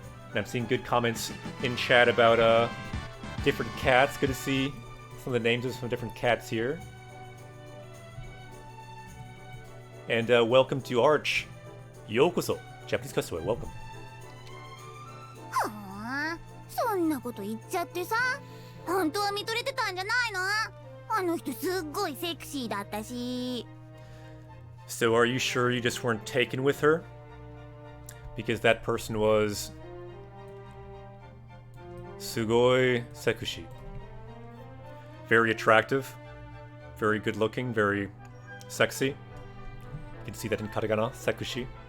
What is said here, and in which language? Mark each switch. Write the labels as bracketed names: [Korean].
[English] And I'm seeing good comments in chat about different cats. Good to see some of the names of some different cats here. And welcome to Arch. Yokoso. Japanese Custaway, welcome. [Japanese] はあ、そんなこと言っちゃってさ。本当は見とれてたんじゃないの？あの人すっごいセクシーだったし。 [English] So are you sure you just weren't taken with her? Because that person was [Japanese] sugoi sekushi. [English] Very attractive, very good looking, very sexy. You can see that in katakana, sekushi.